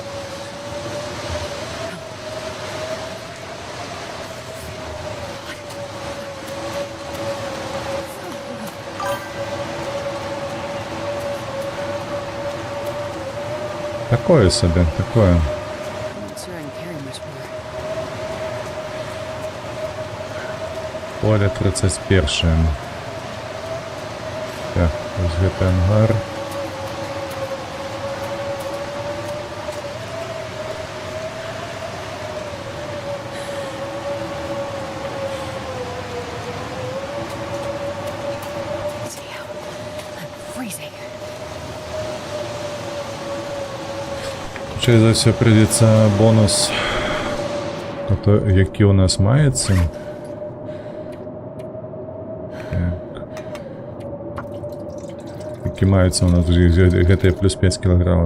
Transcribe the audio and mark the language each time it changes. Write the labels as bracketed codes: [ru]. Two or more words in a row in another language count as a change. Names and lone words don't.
[be] Такое сабе, такое. [en] I'm not sure I can carry much more. [be] Поле 31. Так, ось гэты ангар. [en] Damn. I'm freezing. [be] Хутчэй за ўсё прыйдзецца бонус, які у нас маецца. Які маецца у нас гэтыя плюс 5 кілаграмаў.